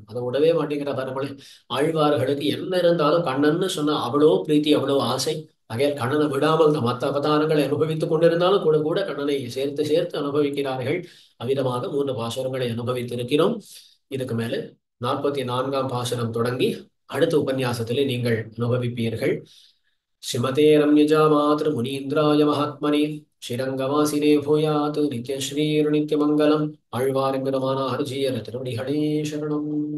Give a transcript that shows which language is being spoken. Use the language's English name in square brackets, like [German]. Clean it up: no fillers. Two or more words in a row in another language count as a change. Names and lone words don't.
[Tamil] அதை விடவே மாட்டேங்கிற பரமலை ஆழ்வார்களுக்கு என்ன இருந்தாலும் கண்ணன்னு சொன்னா அவ்வளோ பிரீத்தி, அவ்வளோ ஆசை. ஆகையால் கண்ணனை விடாமல் இந்த மற்ற அவதாரங்களை அனுபவித்துக் கொண்டிருந்தாலும் கூட கூட கண்ணனை சேர்த்து சேர்த்து அனுபவிக்கிறார்கள். அவ்விதமாக 3 பாசுரங்களை அனுபவித்திருக்கிறோம். இதுக்கு மேல 44ஆம் பாசுரம் தொடங்கி அடுத்த உபன்யாசத்திலே நீங்கள் அனுபவிப்பீர்கள். [Sanskrit] श्रीमते रम्यजा मातृ मुनीन्द्राय महात्मने श्रीरङ्गवासिने भूयात् नित्यश्रीर् नित्यमङ्गलम्. [Tamil] ஆழ்வார் பெருமான ஹரிஜீயர் திருவடிகளே சரணம்.